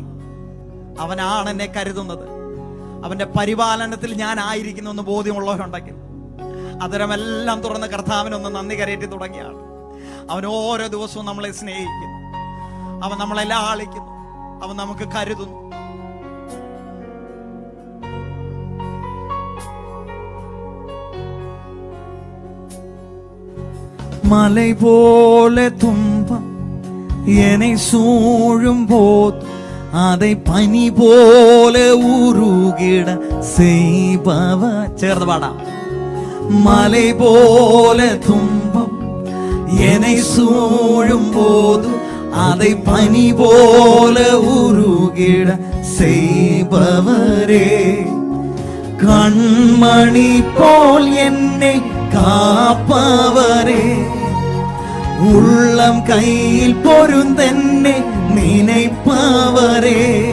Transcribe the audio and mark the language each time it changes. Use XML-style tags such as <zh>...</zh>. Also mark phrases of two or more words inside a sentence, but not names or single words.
<ml>അവനാണ് എന്നെ കരുതുന്നത്. അവന്റെ പരിപാലനത്തിൽ ഞാൻ ആയിരിക്കുന്നു എന്ന് ബോധ്യമുള്ളവരുണ്ടെങ്കിൽ അതരമെല്ലാം തുറന്ന് കർത്താവിനൊന്ന് നന്ദി കരയേറ്റി തുടങ്ങിയാണ്. അവൻ ഓരോ ദിവസവും നമ്മളെ സ്നേഹിക്കുന്നു, അവൻ നമ്മളെ ലാളിക്കുന്നു, അവൻ നമുക്ക് കരുതുന്നു.</ml> <ta>மலை போல துன்பம் என்னை சூழும் போது அதை பனி போல உருகிட செய்பவர்.</ta> <ml>ചേർന്ന് പാടാം.</ml> <ta>மலை போல துன்பம் என்னை சூழும் போது அதை பனி போல உருகிட செய்பவரே. கண்மணி போல் என்னை காப்பவரே, உள்ளம் கையில் பொருந்தென்னை நினைப்பவரே.</ta>